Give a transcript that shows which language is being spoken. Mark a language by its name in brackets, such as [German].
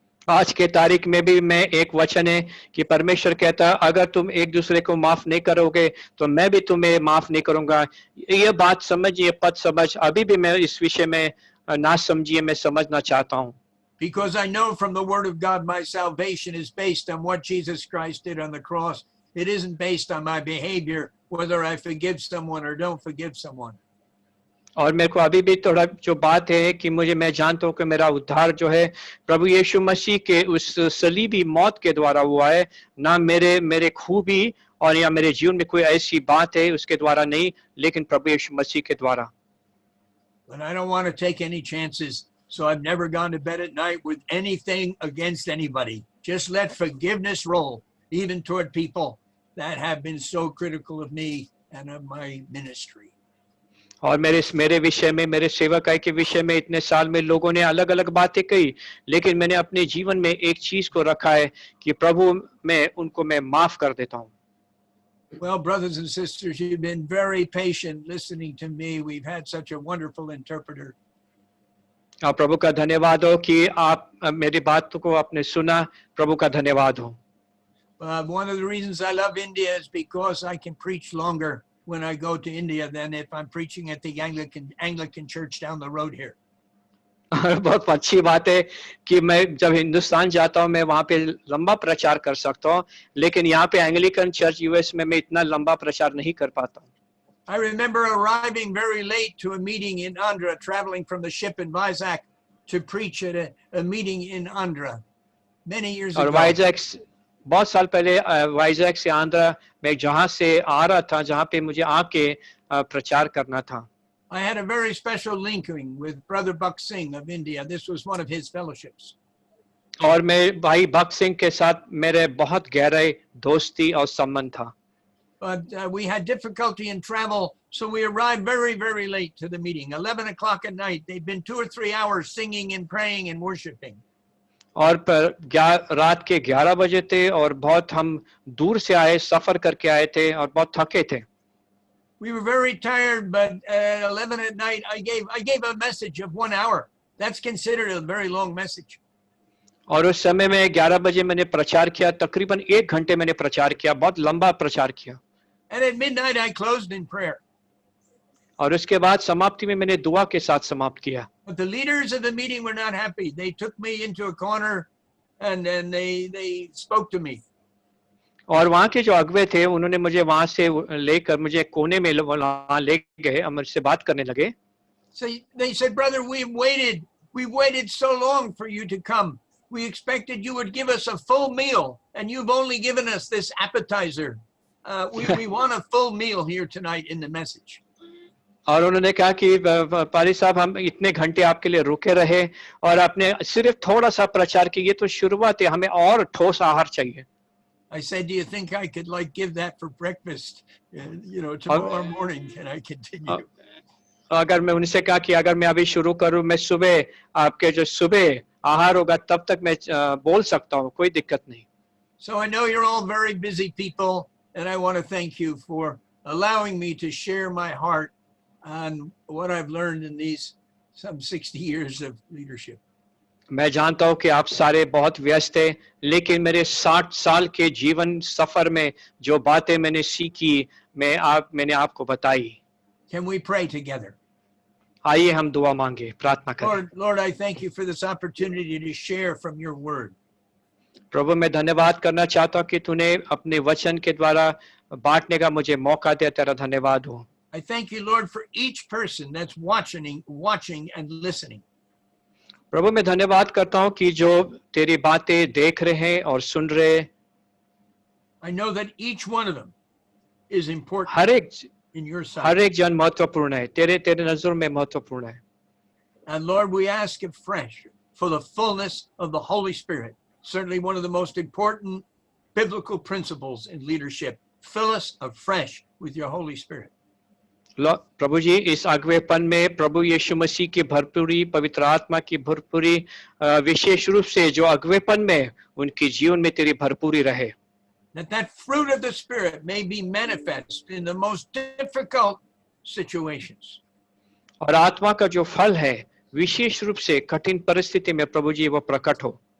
[Hindi] आज के तारीख में भी मैं एक वचन है कि परमेश्वर कहता है अगर तुम एक दूसरे को माफ नहीं करोगे तो मैं भी तुम्हें माफ नहीं करूंगा. ये बात समझ, ये पद समझ अभी भी मैं इस विषय में ना समझिए, मैं समझना चाहता हूँ. [English] Because I know from the word of God my salvation is based on what Jesus Christ did on the cross. It isn't based on my behavior, whether I forgive someone or don't forgive someone. [Hindi] और मेरे को अभी भी थोड़ा जो बात है कि मैं जानता हूँ कि मेरा उद्धार जो है प्रभु यीशु मसीह के उस सलीबी मौत के द्वारा हुआ है, ना मेरे खूबी और या मेरे जीवन में कोई ऐसी बात है उसके द्वारा नहीं, लेकिन प्रभु यीशु मसीह के द्वारा. [English] But I don't want to take any chances, so I've never gone to bed at night with anything against anybody. Just let forgiveness roll, even toward people that have been so critical of me and of my ministry. [Hindi] और मेरे विषय में, मेरे सेवकाई के विषय में इतने साल में लोगों ने अलग अलग बातें कही, लेकिन मैंने अपने जीवन में एक चीज को रखा है कि प्रभु मैं माफ कर देता हूँ. [English] Well, brothers and sisters, you've been very patient listening to me. We've had such a wonderful interpreter. [Hindi] आप प्रभु का धन्यवाद हो कि आप मेरी बात को आपने सुना. प्रभु का धन्यवाद हो. [English] One of the reasons I love India is because I can preach longer when I go to India than if I'm preaching at the Anglican church down the road here. [Hindi] बहुत अच्छी बात है कि मैं जब हिंदुस्तान जाता हूँ मैं वहाँ पे लंबा प्रचार कर सकता हूँ, लेकिन यहाँ पे एंग्लिकन चर्च यूएस में मैं इतना लंबा प्रचार नहीं कर पाता हूँ. [English] I remember arriving very late to a meeting in Andhra, traveling from the ship in Vizag to preach at a meeting in Andhra many years ago. [Hindi] और वाइजैक बहुत साल पहले वाइजैक से आंध्रा मैं जहाँ से आ रहा था, जहाँ पे मुझे आके प्रचार करना था. [English] I had a very special linking with Brother Buck Singh of India. This was one of his fellowships. [Hindi] और मैं भाई भक्त सिंह के साथ मेरे बहुत गहरे दोस्ती और संबंध था. [English] But we had difficulty in travel, so we arrived very, very late to the meeting. 11 o'clock at night. They'd been 2 or 3 hours singing and praying and worshiping. [Hindi] और रात के 11 बजे थे और बहुत हम दूर से आए, सफर करके आए थे और बहुत थके थे. [English] We were very tired, but at 11 at night, I gave a message of 1 hour. That's considered a very long message. [Hindi] और उस समय में 11 बजे मैंने प्रचार किया, तकरीबन 1 घंटे मैंने प्रचार किया, बहुत लंबा प्रचार किया. [English] And at midnight, I closed in prayer. [Hindi] और उसके बाद समाप्ति में मैंने दुआ के साथ समाप्त किया. [English] But the leaders of the meeting were not happy. They took me into a corner and they spoke to me. [Hindi] और वहाँ के जो अगुवे थे उन्होंने मुझे वहाँ से लेकर मुझे कोने में वहाँ ले गए और मुझसे बात करने लगे. [English] So they said, brother, we waited so long for you to come. We expected you would give us a full meal, and you've only given us this appetizer. We want a full meal here tonight in the message. [Hindi] और उन्होंने कहा कि पारी साहब हम इतने घंटे आपके लिए रुके रहे और आपने सिर्फ थोड़ा सा प्रचार किया, ये तो शुरुआत है, हमें और ठोस आहार चाहिए. [English] I said, do you think I could give that for breakfast, tomorrow morning? Can I continue? [Hindi] अगर मैं उनसे कहा कि अगर मैं अभी शुरू करूं, मैं सुबह आपके जो सुबह आहार होगा तब तक मैं बोल सकता हूं, कोई दिक्कत नहीं. [English] So I know you're all very busy people, and I want to thank you for allowing me to share my heart on what I've learned in these some 60 years of leadership. [Hindi] मैं जानता हूं कि आप सारे बहुत व्यस्त हैं, लेकिन मेरे 60 साल के जीवन सफर में जो बातें मैंने सीखी मैंने आपको बताई. [English] Can we pray together? [Hindi] आइए हम दुआ मांगे, प्रार्थना करें. [English] Lord, I thank you for this opportunity to share from your word. [Hindi] प्रभु मैं धन्यवाद करना चाहता हूं कि तूने अपने वचन के द्वारा बांटने का मुझे मौका दिया, तेरा धन्यवाद हो। [English] I thank you, Lord, for each person that's watching and listening. [Hindi] प्रभु मैं धन्यवाद करता हूँ कि जो तेरी बातें देख रहे हैं और सुन रहे हैं। [English] I know that each one of them is important [Hindi] हर [English] in your sight. [Hindi] एक जन महत्वपूर्ण है, तेरे नजर में महत्वपूर्ण है। [English] And Lord, we ask afresh for the fullness of the Holy Spirit, certainly one of the most important biblical principles in leadership. Fill us afresh with your Holy Spirit. [Hindi] प्रभु जी इस अगुवेपन में प्रभु यीशु मसीह की भरपूरी, पवित्र आत्मा की भरपूरी, विशेष रूप से जो अगुवेपन में उनकी जीवन में तेरी भरपूरी रहे। [English] That fruit of the Spirit may be manifest in the most difficult situations. [Hindi] और आत्मा का जो फल है विशेष रूप से कठिन परिस्थिति में प्रभु जी वो प्रकट हो।